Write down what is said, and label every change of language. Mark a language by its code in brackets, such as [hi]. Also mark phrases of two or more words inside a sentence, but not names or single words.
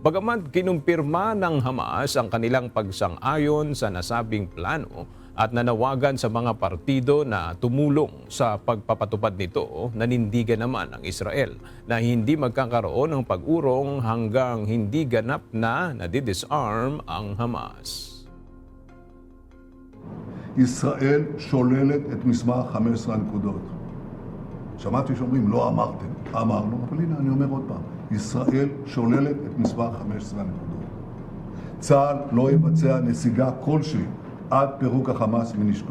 [tl] Bagaman kinumpirma ng Hamas ang kanilang pagsang-ayon sa nasabing plano at nanawagan sa mga partido na tumulong sa pagpapatupad nito, nanindigan naman ang Israel na hindi magkakaroon ng pag-urong hanggang hindi ganap na nadidisarm ang Hamas. [he] ישראל שוללת את מסמך 15 הנקודות. שמעתי שאומרים, לא אמרתם. אמרנו, אבל הנה, אני אומר עוד פעם. ישראל שוללת את מסמך 15 הנקודות. צה"ל לא יבצע נסיגה כלשהי עד פירוק החמאס מנשקו.